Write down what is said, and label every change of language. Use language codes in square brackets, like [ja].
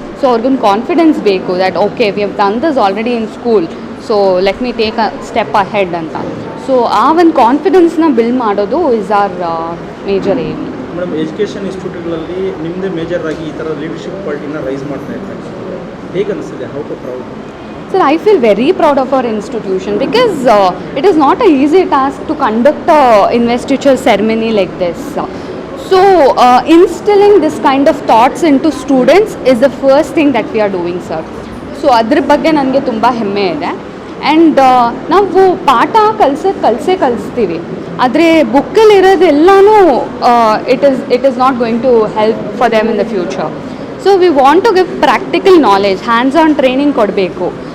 [kn] So ಅವ್ರಿಗೊಂದು confidence ಬೇಕು [en] That okay we have done this already in school, so let me take a step ahead ಅಂತ. [kn] So ಆ ಒಂದು ಕಾನ್ಫಿಡೆನ್ಸ್ನ build ಮಾಡೋದು [en] Is our major aim. [kn] Madam, education ಇನ್ಸ್ಟಿಟ್ಯೂಟ್ಗಳಲ್ಲಿ ನಿಮ್ಮದೇ major ಆಗಿ ಈ ಥರ ಲೀಡರ್ಶಿಪ್ ಕ್ವಾಲಿಟಿನ ರೈಸ್ ಮಾಡ್ತಾ ಇರ್ತಾರೆ, ಹೇಗೆ ಅನಿಸ್ತಿದೆ? [en] How to proud? Sir, I feel very proud of our institution because it is not an easy task to conduct a investiture ceremony like this. So instilling this kind of thoughts into students is the first thing that we are doing, sir. [kn] So ಅದ್ರ ಬಗ್ಗೆ ನನಗೆ ತುಂಬ ಹೆಮ್ಮೆ ಇದೆ. And ನಾವು ಪಾಠ ಕಲಿಸ್ತೀವಿ, ಆದರೆ ಬುಕ್ಕಲ್ಲಿರೋದೆಲ್ಲನೂ [en] It is not going to help for them in the future. So we want to give practical knowledge, hands on training [kn] ಕೊಡಬೇಕು.